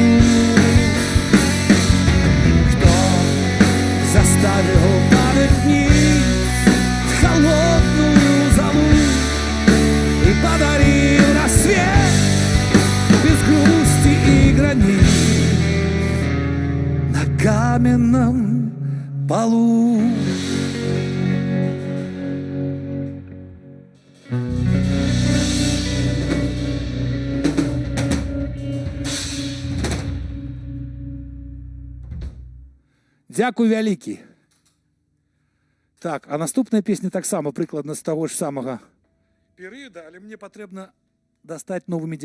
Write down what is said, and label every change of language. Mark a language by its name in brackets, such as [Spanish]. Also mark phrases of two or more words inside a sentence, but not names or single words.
[Russian] Кто заставил падать ниц в холодную залу и подарил рассвет без грусти и границ на каменном полу? [Belarusian] Дякую вялікі. Так, а наступная песня таксама прыкладна з таго ж самага перыяда, але мне патрэбна дастаць новы медыятар.